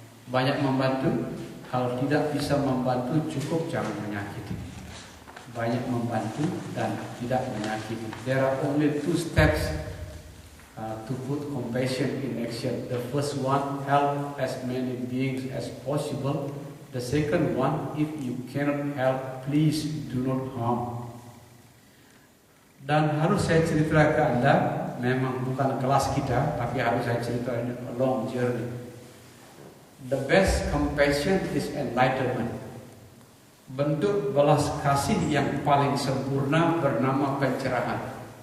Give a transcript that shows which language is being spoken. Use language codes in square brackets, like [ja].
[id] Banyak membantu, kalau tidak bisa membantu cukup jangan menyakiti. Banyak membantu dan tidak menyakiti. [en] There are only two steps to put compassion in action. The first one, help as many beings as possible. The second one, if you cannot help, please do not harm. [id] Dan harus saya cerita ke Anda, memang bukan kelas kita, tapi harus saya cerita ini [en] a long journey. The best compassion is enlightenment. [id] Bentuk belas kasih yang paling sempurna bernama pencerahan.